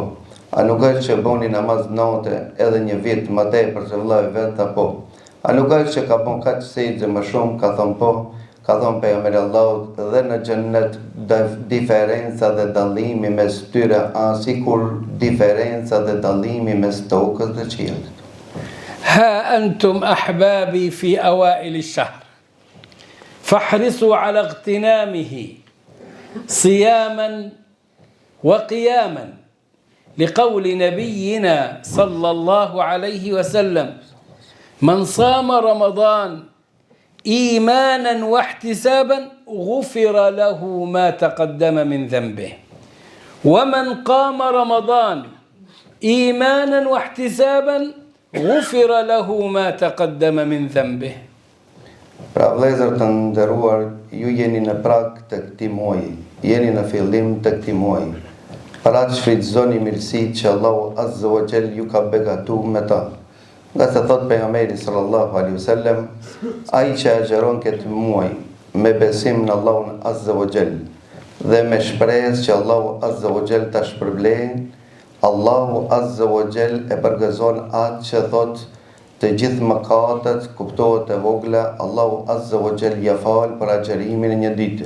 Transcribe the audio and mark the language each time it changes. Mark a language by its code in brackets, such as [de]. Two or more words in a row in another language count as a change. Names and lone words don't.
[sq] A nuk është që boni namaz natë edhe një vit më tepër se vllau i vet? Tha po. A nuk është që ka bon kaq sejdë më shumë? Ka thon po. Ka thonë pejgamberi Allahut: dhe në xhennet diferenca dhe dallimi mes tyre sikur diferenca dhe dallimi mes tokës dhe qiellit. [ar] ها أنتم أحبابي في أوائل الشهر فاحرصوا على اغتنامه صياما وقياما لقول نبينا صلى الله عليه وسلم: من صام رمضان إيمانا واحتسابا غفر له ما تقدم من ذنبه ومن قام رمضان إيمانا واحتسابا غفر له ما تقدم من ذنبه. [sq] Pra vëllezër të nderuar, ju jeni në prag të këtij muaji, jeni në fillim të këtij muaji. Para të shfrytëzoni mirësitë që Allahu [ar] عز وجل [sq] ju ka begatuar me ta. Nga se thot pejgamberi [ar] صلى الله عليه وسلم: [sq] ai që agjeron këtë muaj me besim në Allahun [ar] عز وجل [sq] dhe me shpresë që Allahu [ar] عز وجل [sq] ta shpërblejë, Allahu [ar] عز وجل [sq] e përgëzon atë që thot të gjithë mëkatet, kuptohet e vogla, Allahu [ar] عز وجل [sq] ja fal për agjerimin e një dite.